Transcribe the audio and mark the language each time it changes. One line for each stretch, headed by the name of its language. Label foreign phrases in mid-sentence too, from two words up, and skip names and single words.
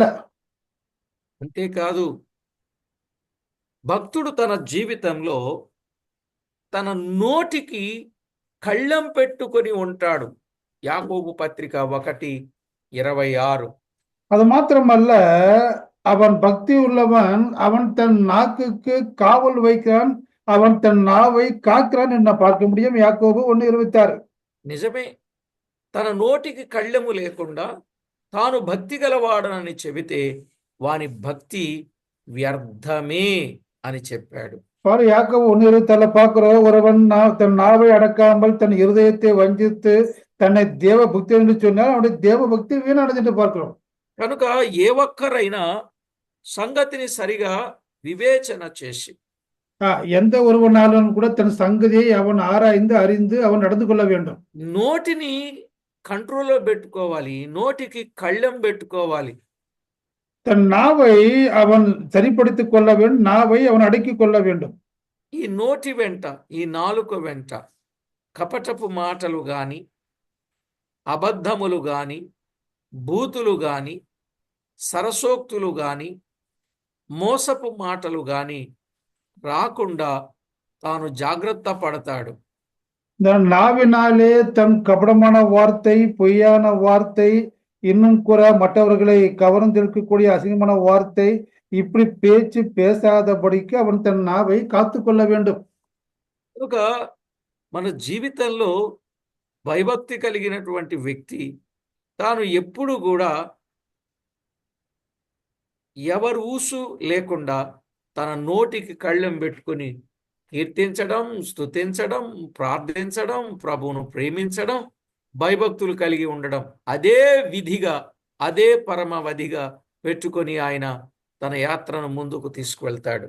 Telugu: అంతేకాదు, భక్తుడు తన జీవితంలో తన నోటికి కళ్ళెం పెట్టుకొని ఉంటాడు. యాకోబు పత్రిక 1:26.
Tamil: அது மாத்திரமல்ல, அவன் பக்தி உள்ளவன், அவன் தன் நாக்குக்கு காவல் வைக்கிறான், அவன் தன் நாவை காக்கிறான் என்ன பார்க்க முடியும்.
Telugu: యాకోబు 1:26. నిజమే, తన నోటికి కళ్ళెము లేకుండా తాను భక్తి గలవాడనని చెబితే వాని భక్తి వ్యర్థమే అని చెప్పాడు.
Tamil: பாரு, யாக்கோபு 1:26 பார்க்கிறோம். ஒருவன் தன் நாவை அடக்காமல் தன் இருதயத்தை வஞ்சித்து தன்னை தேவ பக்தி என்று சொன்னால் அவனுடைய தேவ பக்தி வீணானது பார்க்கிறோம்.
Telugu: కనుక ఏ ఒక్కరైనా సంగతిని సరిగా వివేచన చేసి
Tamil: எந்த ஒருவனாலும் கூட தன் சங்கதியை அவன் ஆராய்ந்து அறிந்து அவன் நடந்து கொள்ள வேண்டும்.
Telugu: నోటిని కంట్రోల్లో పెట్టుకోవాలి, నోటికి కళ్ళెం పెట్టుకోవాలి.
Tamil: தன் நாவை அவன் சரிப்படுத்திக் கொள்ள வேண்டும், நாவை அவன் அடக்கிக் கொள்ள வேண்டும்.
Telugu: ఈ నోటి వెంట, ఈ నాలుక వెంట కపటపు మాటలు గాని, అబద్ధములు గాని, బూతులు గాని, సరసోక్తులు గాని, మోసపు మాటలు గాని రాకుండా తాను జాగ్రత్త పడతాడు.
Tamil: இந்த நாவினாலே தன் கபடமான வார்த்தை, பொய்யான வார்த்தை, இன்னும் கூட மற்றவர்களை கவர்ந்திழுக்கக்கூடிய அசிங்கமான வார்த்தை, இப்படி பேச்சு பேசாதபடிக்கு அவன் தன் நாவை காத்துக்கொள்ள வேண்டும்.
Telugu: కనుక మన జీవితంలో భయభక్తి కలిగినటువంటి వ్యక్తి తాను ఎప్పుడు కూడా ఎవరు ఊసు లేకుండా తన నోటికి కళ్ళెం పెట్టుకుని కీర్తించడం, స్తుతించడం, ప్రార్థించడం, ప్రభువును ప్రేమించడం, భయభక్తులు కలిగి ఉండడం, అదే విధిగా, అదే పరమవధిగా పెట్టుకొని ఆయన తన యాత్రను ముందుకు తీసుకువెళ్తాడు.